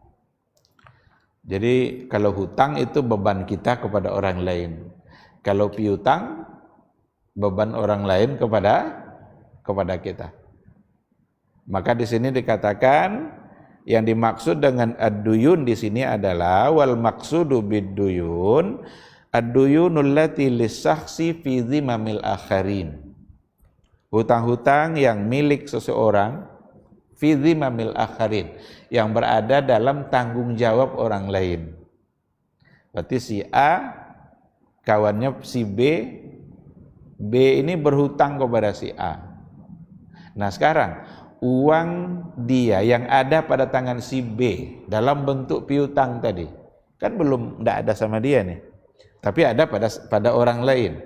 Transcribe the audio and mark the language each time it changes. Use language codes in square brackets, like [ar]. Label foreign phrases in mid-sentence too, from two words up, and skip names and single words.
[id] Jadi kalau hutang itu beban kita kepada orang lain. Kalau piutang beban orang lain kepada kita. Maka di sini dikatakan yang dimaksud dengan ad-duyun di sini adalah [ar] والمقصود بالديون الديون التي للشخص في ذمم الآخرين. [id] Hutang-hutang yang milik seseorang [ar] في ذمم الآخرين, [id] yang berada dalam tanggung jawab orang lain. Berarti si A kawannya si B ini berhutang kepada si A. Nah, sekarang uang dia yang ada pada tangan si B dalam bentuk piutang tadi kan tidak ada sama dia nih, tapi ada pada orang lain.